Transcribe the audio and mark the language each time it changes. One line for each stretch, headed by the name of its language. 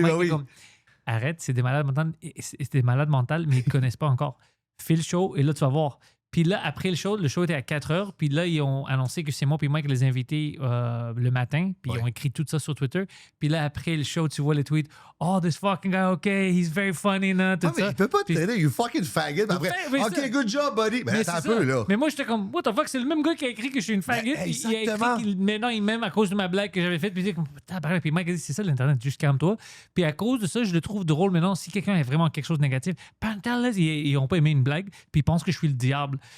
French: Mike ben oui. comme, arrête, c'est des malades mentales, mais ils ne connaissent pas encore. Fais le show et là, tu vas voir. Puis là, après le show était à 4 heures. Puis là, ils ont annoncé que c'est moi puis Mike les invités le matin. Puis ils ont écrit tout ça sur Twitter. Puis là, après le show, tu vois les tweets.
English: Oh, this fucking guy, OK, he's very funny.
French: Tout mais ça. il peut pas t'aider,
English: you fucking faggot.
French: Après,
English: OK, good job, buddy.
French: Ben, attends un peu, là. Mais moi, j'étais comme,
English: what the fuck,
French: c'est le même gars qui a écrit que je suis une faggot. Ben, Il a écrit maintenant, il m'aime à cause de ma blague que j'avais faite. Puis il dit, puis Mike a dit, c'est ça l'Internet, juste calme-toi. Puis à cause de ça, je le trouve drôle maintenant. Si quelqu'un a vraiment quelque chose de négatif, ils n'ont pas aimé une blague, puis ils pensent que je suis le diable.